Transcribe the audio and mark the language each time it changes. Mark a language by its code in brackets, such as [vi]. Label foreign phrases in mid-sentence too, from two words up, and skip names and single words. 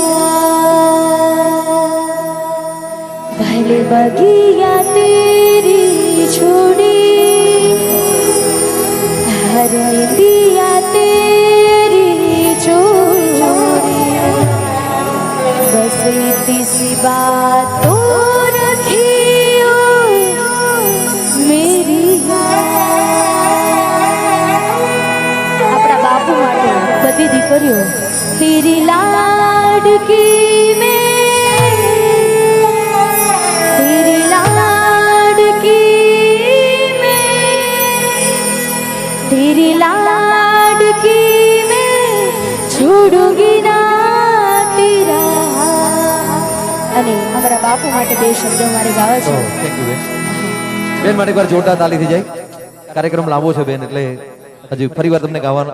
[hi] रात भले बगिया तेरी छोड़ी हर दिया तेरी चोरी बस इतनी सी बात तो रखी हो मेरी [gu] આપણા બાપુ માટે બધી દીકરીઓ [hi] तेरी लाडकी मैं तेरी लाडकी तेरी लाडकी मैं छोड़ूंगी ना तेरा. [gu] અને અમારા બાપુ માટે 2 શબ્દો મારે ગાવા છે. [en] thank you [gu] બેન. બેન માટે એકવાર જોરદાર તાળી થઈ જાય. કાર્યક્રમ લાંબો છે બેન, એટલે હજી ફરીવાર તમને ગાવાનો